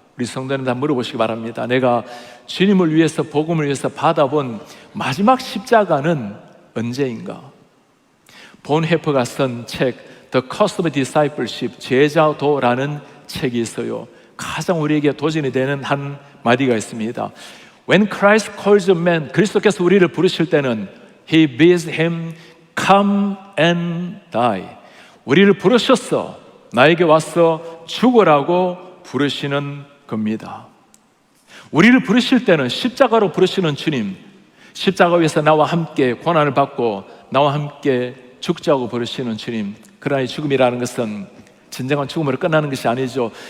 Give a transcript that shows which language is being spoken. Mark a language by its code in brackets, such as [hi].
[ko] 우리 성도는 다 물어보시기 바랍니다. 내가 주님을 위해서, 복음을 위해서 받아본 마지막 십자가는 언제인가? 본 해퍼가 쓴 책 The Cost of Discipleship, 제자도라는 책이 있어요. 가장 우리에게 도전이 되는 한 마디가 있습니다. [en] When Christ calls a man, [ko] 그리스도께서 우리를 부르실 때는 [en] He bids him come and die. [ko] 우리를 부르셨어, 나에게 와서 죽으라고 부르시는 겁니다. 우리를 부르실 때는 십자가로 부르시는 주님, 십자가 위에서 나와 함께 고난을 받고 나와 함께 죽자고 부르시는 주님. 그러나 이 죽음이라는 것은 진정한 죽음으로 끝나는 것이 아니죠.